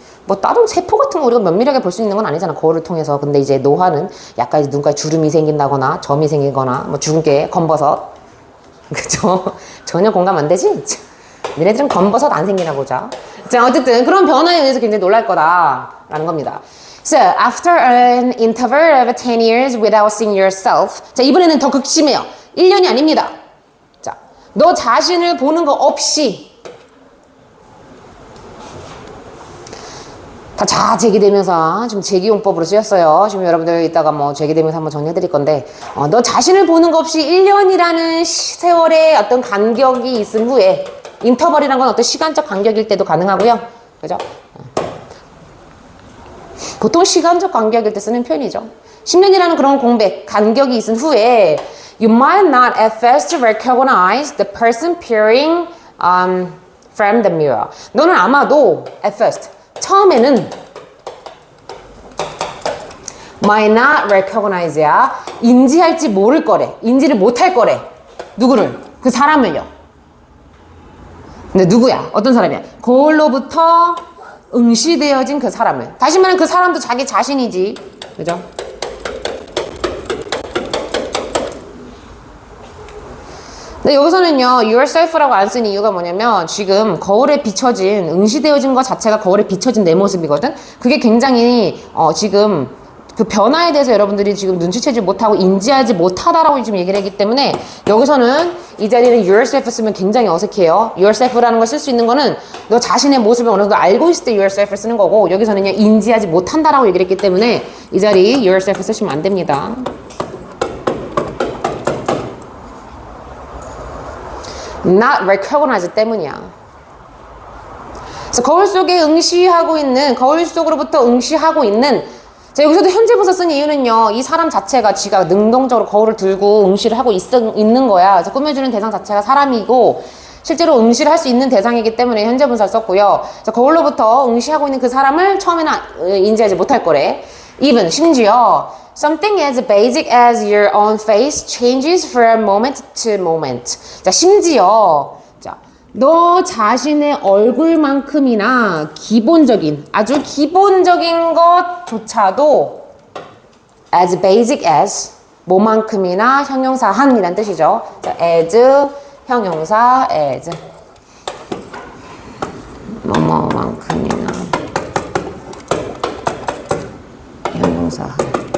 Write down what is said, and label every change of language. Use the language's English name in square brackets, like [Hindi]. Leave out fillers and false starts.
[Korean] 뭐 다른 세포 같은 거 우리가 면밀하게 볼 수 있는 건 아니잖아. 거울을 통해서. 근데 이제 노화는 약간 이제 눈가에 주름이 생긴다거나 점이 생기거나 뭐 주근깨, 검버섯. 그죠? 전혀 공감 안 되지? 너네들은 검버섯 안 생기나 보자. 자, 어쨌든 그런 변화에 의해서 굉장히 놀랄 거다라는 겁니다. [English] So, after an interval of 10 years without seeing yourself. [Korean] 자, 이번에는 더 극심해요. 1년이 아닙니다. 너 자신을 보는 거 없이 다 제기되면서 지금 제기용법으로 쓰였어요. 지금 여러분들 이따가 뭐 제기되면서 한번 정리해 드릴 건데 너 자신을 보는 거 없이 1년이라는 세월의 어떤 간격이 있은 후에 인터벌이란 건 어떤 시간적 간격일 때도 가능하고요. 그죠? 보통 시간적 간격일 때 쓰는 표현이죠. 10년이라는 그런 공백, 간격이 있은 후에 [English] You might not at first recognize the person peering from the mirror. [Korean] 너는 아마도 [English] at first, [Korean] 처음에는 [English] might not recognize [Korean] 야 인지할지 모를 거래. 인지를 못할 거래. 누구를? 그 사람을요. 근데 누구야? 어떤 사람이야? 거울로부터 응시되어진 그 사람을. 다시 말하면 그 사람도 자기 자신이지. 그죠? 근데 여기서는요 yourself라고 안 쓴 이유가 뭐냐면 지금 거울에 비춰진 응시되어진 것 자체가 거울에 비춰진 내 모습이거든. 그게 굉장히 지금 그 변화에 대해서 여러분들이 지금 눈치채지 못하고 인지하지 못하다라고 지금 얘기를 했기 때문에 여기서는 이 자리는 yourself 쓰면 굉장히 어색해요. yourself라는 걸 쓸 수 있는 거는 너 자신의 모습을 어느 정도 알고 있을 때 yourself 쓰는 거고 여기서는요 인지하지 못한다라고 얘기를 했기 때문에 이 자리 yourself 쓰시면 안 됩니다. [English] not recognize [Korean] 때문이야. 그래서 거울 속에 응시하고 있는, 거울 속으로부터 응시하고 있는. 자, 여기서도 현재 분사 쓴 이유는요, 이 사람 자체가 지가 능동적으로 거울을 들고 응시를 하고 있는 거야. 그래서 꾸며주는 대상 자체가 사람이고, 실제로 응시를 할 수 있는 대상이기 때문에 현재 분사를 썼고요. 자, 거울로부터 응시하고 있는 그 사람을 처음에는 인지하지 못할 거래. [English] even, [Korean] 심지어 [English] something as basic as your own face changes from moment to moment. [Korean] 자, 심지어 자, 너 자신의 얼굴만큼이나 기본적인, 아주 기본적인 것조차도 [English] as basic as, [Korean] 뭐만큼이나 형용사 한이란 뜻이죠. 자, as, 형용사 as, 뭐뭐만큼이나 형용사 한.